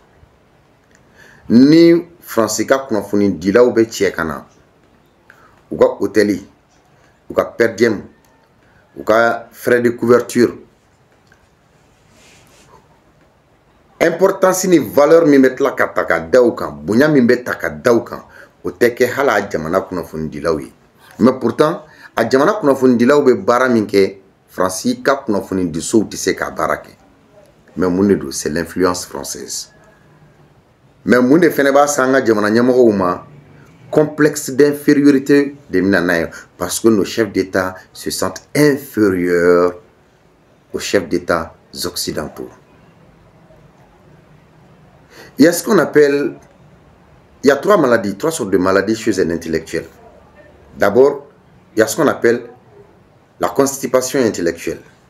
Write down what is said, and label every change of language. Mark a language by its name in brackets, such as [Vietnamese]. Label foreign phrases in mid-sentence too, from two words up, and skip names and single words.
[Bambara] ni Faransi ka kunnafonidilaw bɛ cɛ ka na u ka hôtel u ka per diem u ka [French] frais de couverture [Bambara] importance ni valeur min bɛ tila ka ta ka da u kan bonya min bɛ ta ka da u kan o tɛ kɛ hali a jamana kunnafonidilaw ye [French] mais pourtant [Bambara] a jamana kunnafonidilaw bɛ baara min kɛ Faransi ka kunnafonidisow tɛ se ka baara kɛ mais mun de don [French] c'est l'influence française [Bambara] mais mun de fɛnɛ b'a sa an ka jamana ɲɛmɔgɔw ma [French] complexe d'infériorité [Bambara] de bɛna n'a ye [French] parce que nos chefs d'État se sentent inférieurs aux chefs d'État occidentaux. Il y a ce qu'on appelle, il y a trois sortes de maladies chez un intellectuel. D'abord, il y a ce qu'on appelle la constipation intellectuelle.